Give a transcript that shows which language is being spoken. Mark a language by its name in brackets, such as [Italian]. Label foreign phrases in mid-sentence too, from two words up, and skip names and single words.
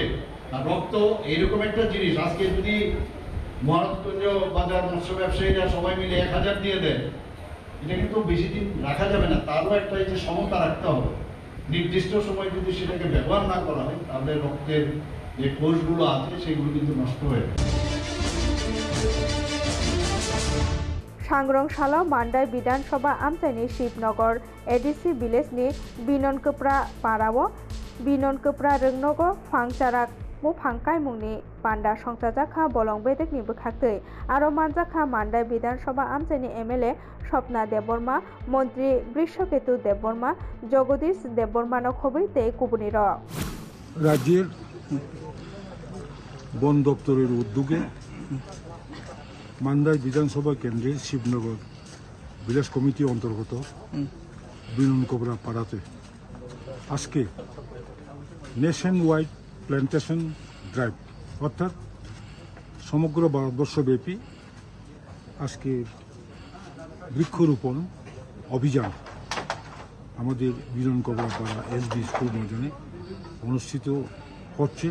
[Bangla] আর রক্ত এইরকম একটা জিনিস, আজকে যদি মহারাজগঞ্জ বাজার মৎস্য ব্যবসায়ীরা সবাই মিলে 1000 দিয়ে দেয়, এটা কিন্তু বেশি দিন রাখা যাবে না। তারও একটা এই যে সমতা রাখতে হবে। নির্দিষ্ট সময় যদি সেটাকে ব্যবহার না করা হয়, তাহলে রক্তের যে কোষগুলো আছে সেগুলো কিন্তু নষ্ট হয়ে যায়। [Kok Borok] सांग्रंशाला मान्डाय विधानसभा आमचाइनि शिवनगर एडिसी विलेजनि बिननकोप्रा पाराव बिननकोप्रा रोंनगो फांचाराक मुफांकाय मुंनि पान्डा संसाजाखा बलं बेदेकनि बोखाक्तै आरो मानजाखा मान्डाय विधानसभा आमचाइनि एमएलए स्वप्ना देबबर्मा मन्त्री बृषकेतु देबबर्मा जगदीश देबबर्मानो खबै ते कुबुनि र [Bangla] রাজ্যের বন দপ্তরের উদ্যোগে মান্দাই বিধানসভা কেন্দ্রে শিবনগর ভিলেজ কমিটি অন্তর্গত বিননকোবরা পাড়াতে আজকে [English] nation wide plantation drive, [Bangla] অর্থাৎ সমগ্র ভারতবর্ষব্যাপী আজকে বৃক্ষরোপণ অভিযান আমাদের বিননকোবরা পাড়া এসডি স্কুল ময়দানে অনুষ্ঠিত হচ্ছে।